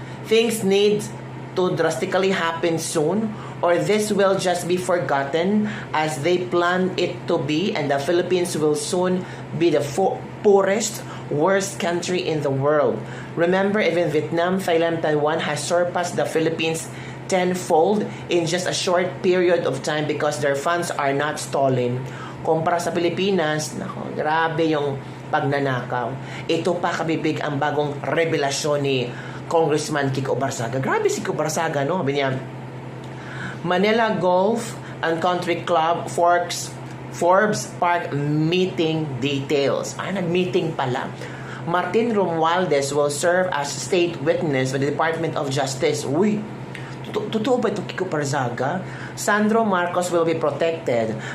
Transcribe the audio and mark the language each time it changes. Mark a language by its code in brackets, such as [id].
[en] Things need to drastically happen soon or this will just be forgotten as they plan it to be, and the Philippines will soon be the poorest, worst country in the world. Remember, even Vietnam, Thailand, Taiwan has surpassed the Philippines tenfold in just a short period of time because their funds are not stolen. [tl] Kumpara sa Pilipinas, nako, grabe yung pagnanakaw. Ito pa kabibig ang bagong revelasyon ni Congressman Kiko Barzaga. Grabe si Kiko Barzaga, no? Sabi niya, [en] Manila Golf and Country Club Forbes Park meeting details. [tl] Nag-meeting pala. [en] Martin Romualdez will serve as state witness with the Department of Justice. [tl] Uy, totoo ba ito, [en] Kiko Barzaga? Sandro Marcos will be protected.